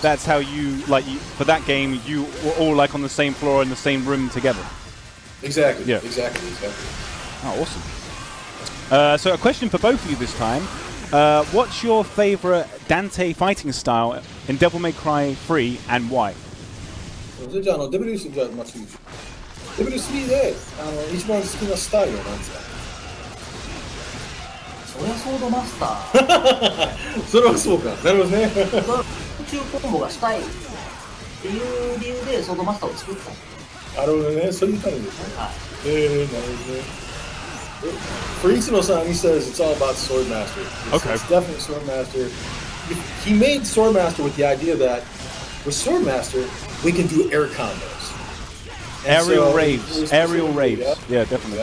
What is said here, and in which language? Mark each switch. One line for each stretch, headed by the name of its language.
English: that's how you for that game you were all like on the same floor in the same room together. Exactly. Yeah. Exactly. Oh, awesome. So a question for both of you this time. What's your favorite Dante fighting style in Devil May Cry 3 and why?
Japanese: それじゃデビル3じゃまあ次。デビル3で一番好きなスタイルは何ですか？そりゃソードマスターそれはそうか。なるほどね。宇宙コンボがしたいっていう理由でソードマスターを作ったなるほどね。そういうためですね。なるほどね。
English: For Itsuno-san, he says it's all about Swordmaster. It's definitely Swordmaster. He made Swordmaster with the idea that with Swordmaster, we can do air combos. Aerial raves. Aerial raves. Yeah, definitely.